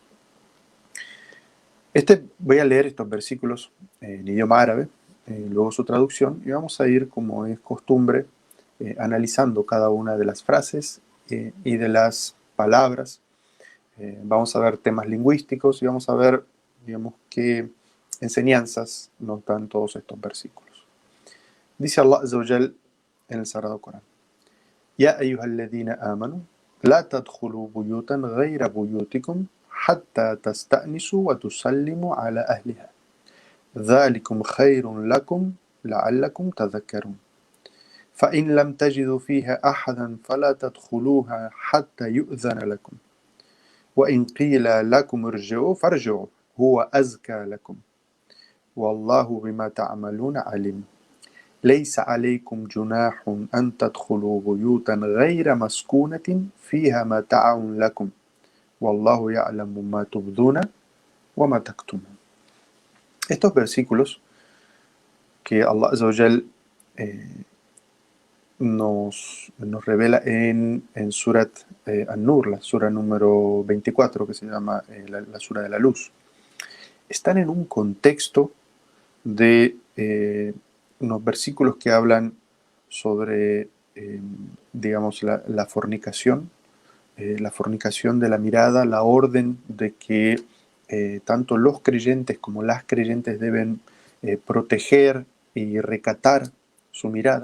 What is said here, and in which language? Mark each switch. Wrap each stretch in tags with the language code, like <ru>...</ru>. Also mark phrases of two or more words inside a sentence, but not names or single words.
<es>Voy a leer estos versículos en idioma árabe, luego su traducción, y vamos a ir, como es costumbre, analizando cada una de las frases y de las palabras. Vamos a ver temas lingüísticos y vamos a ver, digamos, qué enseñanzas nos dan todos estos versículos. Dice Allah</es> <ar>عز وجل</ar> <es>en el Sagrado Corán:</es> <ar>يا أيها الذين آمنوا لا تدخلوا بيوتا غير بيوتكم حتى تستأنسوا وتسلموا على أهلها. ذلكم خير لكم لعلكم تذكرون. فإن لم تجدوا فيها أحدا فلا تدخلوها حتى يؤذن لكم. وإن قيل لكم ارجعوا فارجعوا هو أزكى لكم. والله بما تعملون عليم. ليس عليكم جناح أن تدخلوا بيوتا غير مسكونة فيها متاع لكم. والله يعلم ما تبدون وما تكتمون.</ar> <es>Estos versículos que Allah</es> <ar>عز وجل</ar> <es>nos revela en Surat An-Nur, la sura número 24, que se llama la sura de la luz, están en un contexto de unos versículos que hablan sobre, digamos, la fornicación de la mirada, la orden de que tanto los creyentes como las creyentes deben proteger y recatar su mirada.</es>